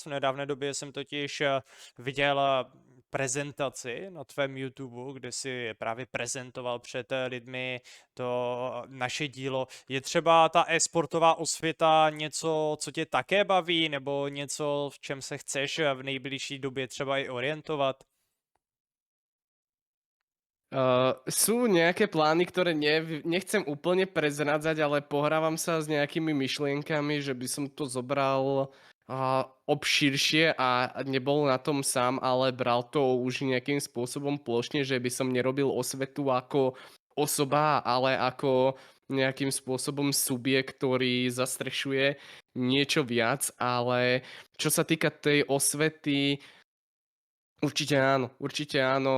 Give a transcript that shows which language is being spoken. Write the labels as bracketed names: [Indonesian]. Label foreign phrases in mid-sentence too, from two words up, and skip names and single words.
[Czech] V nedávné době jsem totiž viděl prezentaci na tvém YouTube, kde si právě prezentoval před lidmi to naše dílo. Je třeba ta e-sportová osvěta něco, co tě také baví, nebo něco, v čem se chceš v nejbližší době třeba i orientovat? [Slovak] Sú nejaké plány, ktoré nechcem úplne prezrádzať, ale pohrávam sa s nejakými myšlienkami, že by som to zobral obširšie a nebol na tom sám, ale bral to už nejakým spôsobom plošne, že by som nerobil osvetu ako osoba, ale ako nejakým spôsobom subjekt, ktorý zastrešuje niečo viac, ale čo sa týka tej osvety, určite áno.